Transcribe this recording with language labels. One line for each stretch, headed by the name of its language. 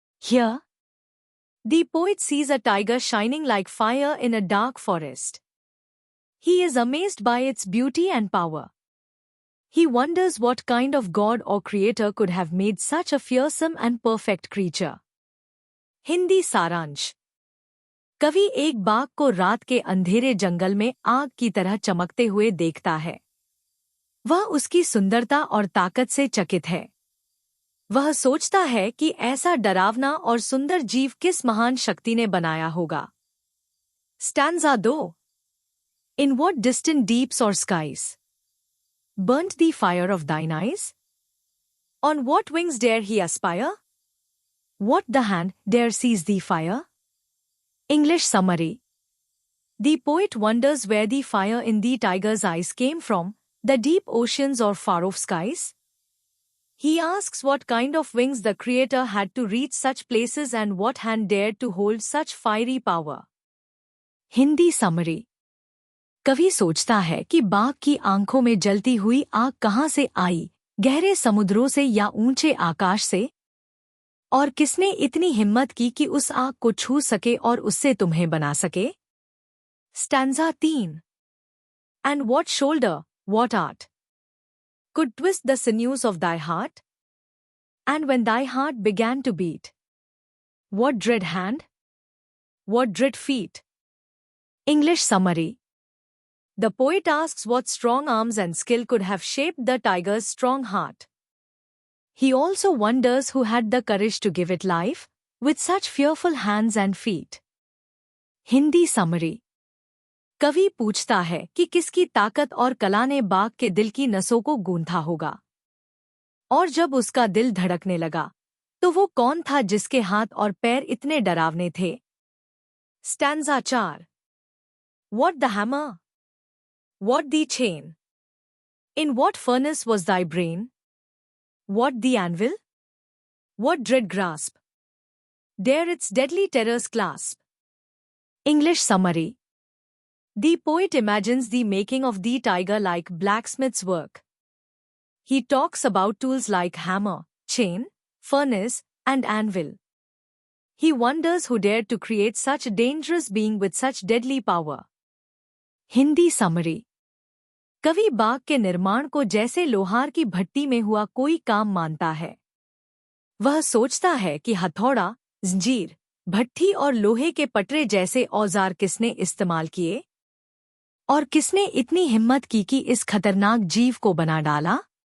English: Here, the poet sees a tiger shining like fire in a dark forest. He is amazed by its beauty and power. He wonders what kind of god or creator could have made such a fearsome and perfect creature.
Hindi: Hindi सारांश। कवि एक बाघ को रात के अंधेरे जंगल में आग की तरह चमकते हुए देखता है। वह उसकी सुंदरता और ताकत से चकित है। वह सोचता है कि ऐसा डरावना और सुंदर जीव किस महान शक्ति ने बनाया होगा। Stanza 2.
English: In what distant deeps or skies burnt the fire of thine eyes? On what wings dare he aspire? What the hand dare seize the fire? English summary. The poet wonders where the fire in the tiger's eyes came from, the deep oceans or far-off skies? He asks what kind of wings the creator had to reach such places and what hand dared to hold such fiery power. Hindi summary.
Hindi: कवि सोचता है कि बाघ की आंखों में जलती हुई आग कहाँ से आई, गहरे समुद्रों से या ऊंचे आकाश से? और किसने इतनी हिम्मत की कि उस आग को छू सके और उससे तुम्हें बना सके? Stanza 3.
English: And what shoulder, what art could twist the sinews of thy heart? And when thy heart began to beat, what dread hand? What dread feet? English summary. The poet asks what strong arms and skill could have shaped the tiger's strong heart. He also wonders who had the courage to give it life, with such fearful hands and feet. Hindi summary.
Hindi: कवि पूछता है कि किसकी ताकत और कला ने बाघ के दिल की नसों को गूंथा होगा। और जब उसका दिल धड़कने लगा, तो वो कौन था जिसके हाथ और पैर इतने डरावने थे?
English: Stanza 4. What the hammer? What the chain? In what furnace was thy brain? What the anvil? What dread grasp dare its deadly terrors clasp? English summary. The poet imagines the making of the tiger like blacksmith's work. He talks about tools like hammer, chain, furnace, and anvil. He wonders who dared to create such a dangerous being with such deadly power. Hindi summary.
Hindi: कवि बाघ के निर्माण को जैसे लोहार की भट्टी में हुआ कोई काम मानता है। वह सोचता है कि हथौड़ा, जंजीर, भट्ठी और लोहे के पटरे जैसे औजार किसने इस्तेमाल किए? और किसने इतनी हिम्मत की कि इस खतरनाक जीव को बना डाला?